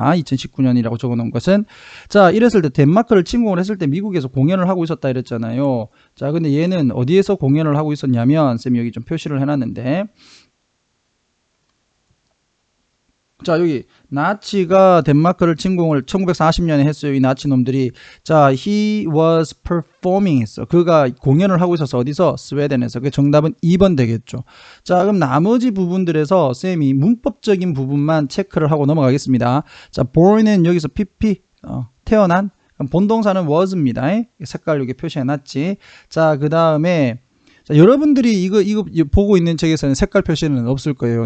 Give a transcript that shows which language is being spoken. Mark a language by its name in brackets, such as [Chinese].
[Korean] 2019년이라고 적어놓은 것은. 자, 이랬을 때 덴마크를 침공을 했을 때 미국에서 공연을 하고 있었다 이랬잖아요. 자, 근데 얘는 어디에서 공연을 하고 있었냐면, 쌤이 여기 좀 표시를 해놨는데, 자, 여기 나치가 덴마크를 침공을 1940년에 했어요. 이 나치 놈들이. [English] 자, he was performing [Korean] 했어. 그가 공연을 하고 있어서 어디서? 스웨덴에서. 그 정답은 2번 되겠죠. 자, 그럼 나머지 부분들에서 쌤이 문법적인 부분만 체크를 하고 넘어가겠습니다. 자, born은 여기서 pp 태어난. 그럼 본동사는 was입니다. 색깔 여기 표시해놨지. 자, 그 다음에 자, 여러분들이 이거 보고 있는 책에서는 색깔 표시는 없을 거예요.